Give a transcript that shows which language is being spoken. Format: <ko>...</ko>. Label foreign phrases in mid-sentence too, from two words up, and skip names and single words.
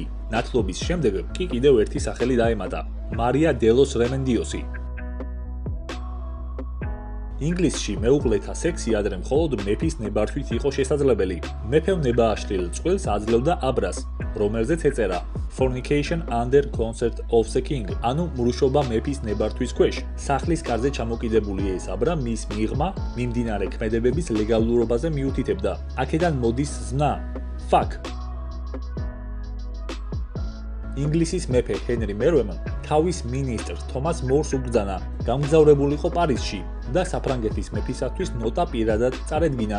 <ka>ნათლობის შემდეგ კი კიდევ ერთი სახელი დაემატა, მარია დე ლოს რემენდიოსი. ინგლისში მეუღლეთა სექსი ადრე მხოლოდ მეფის ნებართვით იყო შესაძლებელი. მეფემ ნებააშლილ წყვილს აძლევდა აბრას, რომელზეც ეწერა</ka> <en>Fornication under consent of the king,</en> <ka>ანუ მრუშობა მეფის ნებართვის ქვეშ. სახლის კარზე ჩამოკიდებული ეს აბრა მის მიღმა მიმდინარე ქმედებების ლეგალურობაზე მიუთითებდა. აქედან მოდის ზნა fuck. ინგლისის მეფე ჰენრი მერვემ თავის მინისტრ თომას მორს უბრძანა გამგზავრებულიყო პარიზში და საფრანგეთის მეფისათვის ნოტა პირადად წარედგინა.</ka>